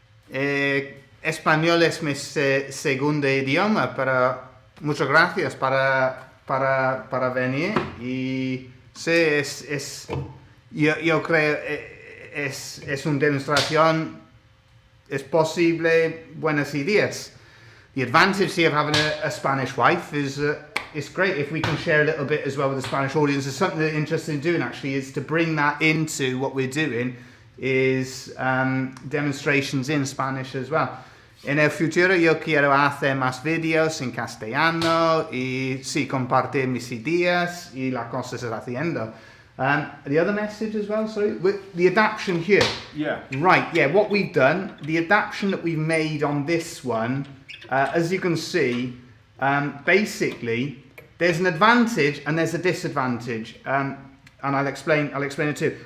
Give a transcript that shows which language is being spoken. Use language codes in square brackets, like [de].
[es] Español es mi segundo idioma, pero muchas gracias para venir. Y sí, yo creo es una demostración, es posible, buenas ideas. [en] The advantage here of having a Spanish wife is it's great if we can share a little bit as well with the Spanish audience. It's something that interested in doing actually is to bring that into what we're doing is demonstrations in Spanish as well. [es] En el futuro yo quiero hacer más vídeos en castellano y sí compartir mis ideas y las cosas haciendo. [en] The other message as well, sorry, with the adaptation here. Yeah. Right, yeah, what we've done, the adaptation that we've made on this one, as you can see, basically there's an advantage and there's a disadvantage, and I'll explain it too.